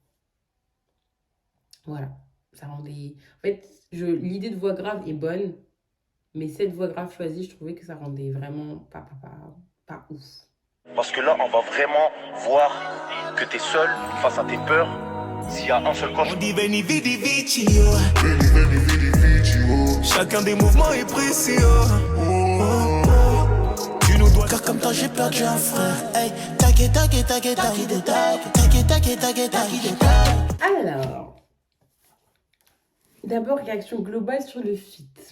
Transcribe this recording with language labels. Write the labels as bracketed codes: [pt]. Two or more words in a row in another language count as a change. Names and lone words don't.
[fr] Voilà. Ça rendait... En fait, l'idée de voix grave est bonne, mais cette voix grave choisie, je trouvais que ça rendait vraiment pas ouf. Parce que là, on va vraiment voir que tu es seul face à tes peurs. S'il y a un seul coche. On dit [la] veni vidi vici, oh. Veni veni vidi vici, oh. [fr] Chacun des mouvements est précis, oh. Tu nous dois car comme toi j'ai perdu un frère. Hey, Alors, d'abord, réaction globale sur le feat.